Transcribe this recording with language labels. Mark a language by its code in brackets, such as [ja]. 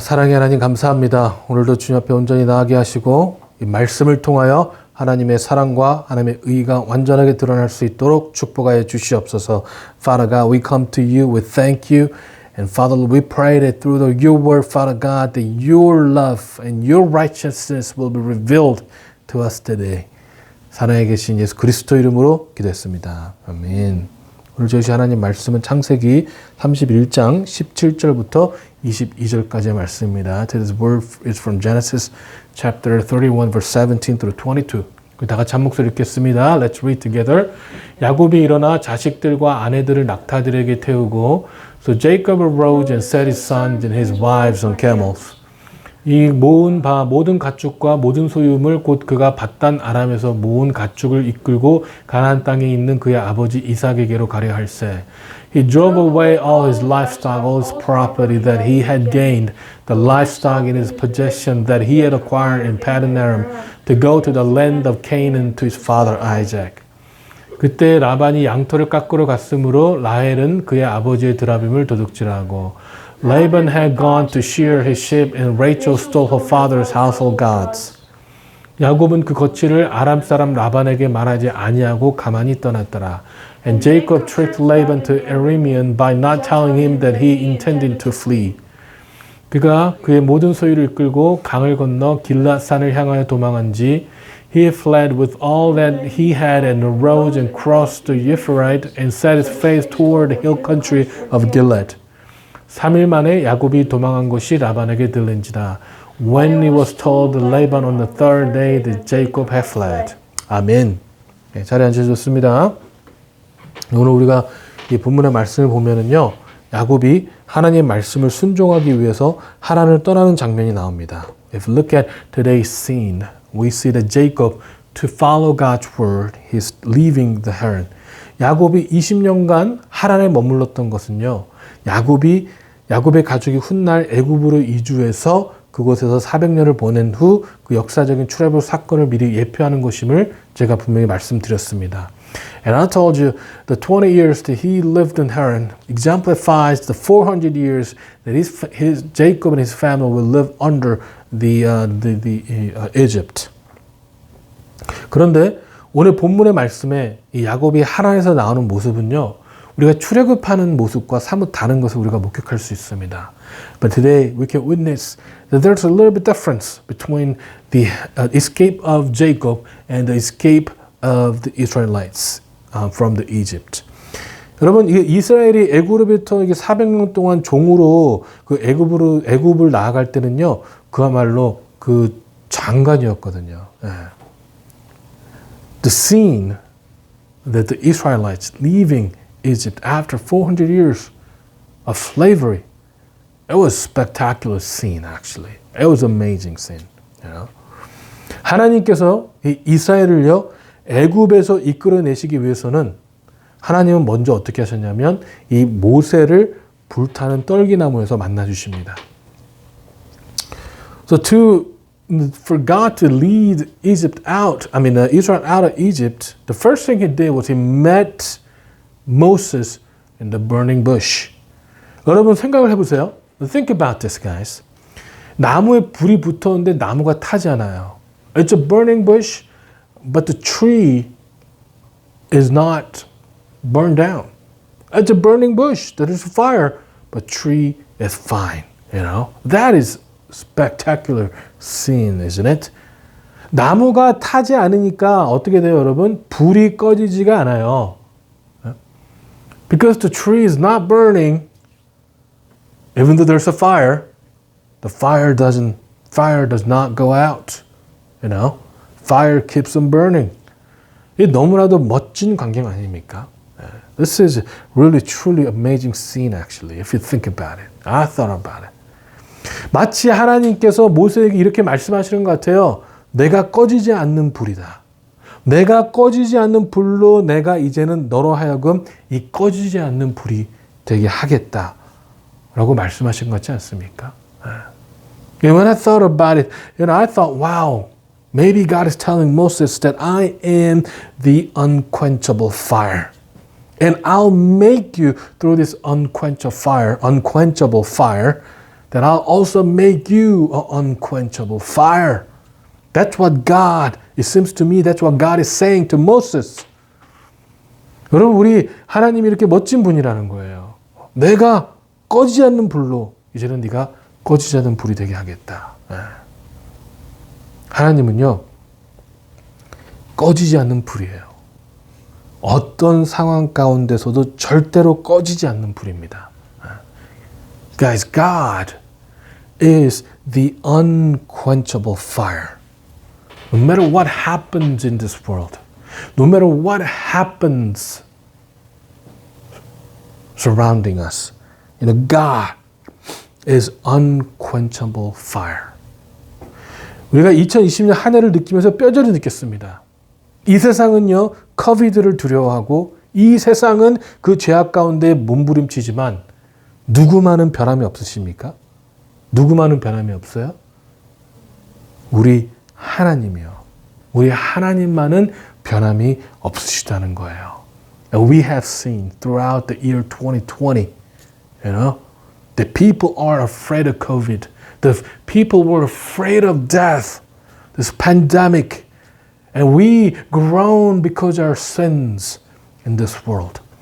[ko] 사랑의 하나님 감사합니다. 오늘도 주님 앞에 온전히 나아가게 하시고 이 말씀을 통하여 하나님의 사랑과 하나님의 의가 완전하게 드러날 수 있도록 축복하여 주시옵소서. [en] Father God, we come to you, we thank you. And Father, we pray that through your word, Father God, that your love and your righteousness will be revealed to us today. [ko] 살아에 계신 예수 그리스도 이름으로 기도했습니다. 아멘. 오늘 저희 하나님 말씀은 창세기 31장 17절부터 22절까지의 말씀입니다. [en] Today's word is from Genesis chapter 31 verse 17 through 22. [ko] 다 같이 한 목소리 읽겠습니다. [en] Let's read together. [ko] 야곱이 일어나 자식들과 아내들을 낙타들에게 태우고 [en] So Jacob arose and set his sons and his wives on camels. [ko] 이 모든 가축과 모든 소유물 곧 그가 밧단 아람에서 모은 가축을 이끌고 가나안 땅에 있는 그의 아버지 이삭에게로 가려 할세. [en] He drove away all his livestock, all his property that he had gained, the livestock in his possession that he had acquired in Paddan Aram, to go to the land of Canaan to his father Isaac. [ko] 그때 라반이 양털을 깎으러 갔으므로 라헬은 그의 아버지의 드라빔을 도둑질하고 [en] Laban had gone to shear his sheep and Rachel stole her father's household gods. [ko] 야곱은 그 거취를 아람 사람 라반에게 말하지 아니하고 가만히 떠났더라. [en] And Jacob tricked Laban to Aramean by not telling him that he intended to flee. [ko] 그가 그의 모든 소유를 이끌고 강을 건너 길앗산을 향하여 도망한 지 [en] He fled with all that he had and arose and crossed the Euphrates and set his face toward the hill country of Gilead. [ko] 3일 만에 야곱이 도망한 것이 라반에게 들린지라. [en] When it was told Laban on the third day that Jacob had fled. [ko] 아멘. 네, 자리에 앉으셨습니다. 오늘 우리가 이 본문의 말씀을 보면은요, 야곱이 하나님의 말씀을 순종하기 위해서 하란을 떠나는 장면이 나옵니다. [en] If you look at today's scene, we see that Jacob, to follow God's word, he's leaving the Haran. [ko] 야곱이 20년간 하란에 머물렀던 것은요, 야곱의 가족이 훗날 애굽으로 이주해서 그곳에서 400년을 보낸 후 그 역사적인 출애굽 사건을 미리 예표하는 것임을 제가 분명히 말씀드렸습니다. [en] And I told you the 20 years that he lived in Haran exemplifies the 400 years that his Jacob and his family will live under the Egypt. [ko] 그런데 오늘 본문의 말씀에 이 야곱이 하란에서 나오는 모습은요, 우리가 출애굽하는 모습과 사뭇 다른 것을 우리가 목격할 수 있습니다. [en] But today we can witness that there's a little bit difference between the escape of Jacob and the escape of the Israelites from the Egypt. [ko] 여러분, 이스라엘이 애굽으로부터 400년 동안 종으로 그 애굽을 나아갈 때는요, 그야말로 그 장관이었거든요. [en] The scene that the Israelites leaving Egypt after 400 years of slavery, it was a spectacular scene actually. It was an amazing scene. You know? [ko] 하나님께서 이 이스라엘을요, 애굽에서 이끌어내시기 위해서는 하나님은 먼저 어떻게 하셨냐면 이 모세를 불타는 떨기나무에서 만나 주십니다. [en] So for God to lead Israel out of Egypt, the first thing he did was he met Moses in the burning bush. [ko] 여러분 생각을 해보세요. [en] Think about this, guys. [ko] 나무에 불이 붙었는데 나무가 타지 않아요. [en] It's a burning bush, but the tree is not burned down. It's a burning bush. There is a fire, but tree is fine. You know, that is spectacular scene, isn't it? [ko] 나무가 타지 않으니까 어떻게 돼요, 여러분? 불이 꺼지지가 않아요. [en] Because the tree is not burning, even though there's a fire, the fire does not go out. You know, fire keeps on burning. [ko] 이 너무나도 멋진 광경 아닙니까? [en] This is really truly amazing scene actually, if you think about it. I thought about it. [ko] 마치 하나님께서 모세에게 이렇게 말씀하시는 것 같아요. 내가 꺼지지 않는 불이다. 내가 꺼지지 않는 불로 내가 이제는 너로 하여금 이 꺼지지 않는 불이 되게 하겠다. 라고 말씀하신 것 같지 않습니까? [en] When I thought about it, I thought, wow, maybe God is telling Moses that I am the unquenchable fire. And I'll make you through this unquenchable fire that I'll also make you an unquenchable fire. That's what God, it seems to me, that's what God is saying to Moses. [ko] 여러분, 우리 하나님이 이렇게 멋진 분이라는 거예요. 내가 꺼지지 않는 불로 이제는 네가 꺼지지 않는 불이 되게 하겠다. 하나님은요, 꺼지지 않는 불이에요. 어떤 상황 가운데서도 절대로 꺼지지 않는 불입니다. [en] Guys, God is the unquenchable fire. No matter what happens in this world, no matter what happens surrounding us, God is unquenchable fire. [ko] 우리가 2020년 한 해를 느끼면서 뼈저리 느꼈습니다. 이 세상은요, 코비드를 두려워하고 이 세상은 그 죄악 가운데 몸부림치지만 누구만은 변함이 없으십니까? 누구만은 변함이 없어요? 우리 하나님이요. 우리 하나님만은 변함이 없으시다는 거예요. [en] And we have seen throughout the year 2020, that people are afraid of COVID. The people were afraid of death, this pandemic. And we groan because of our sins in this world.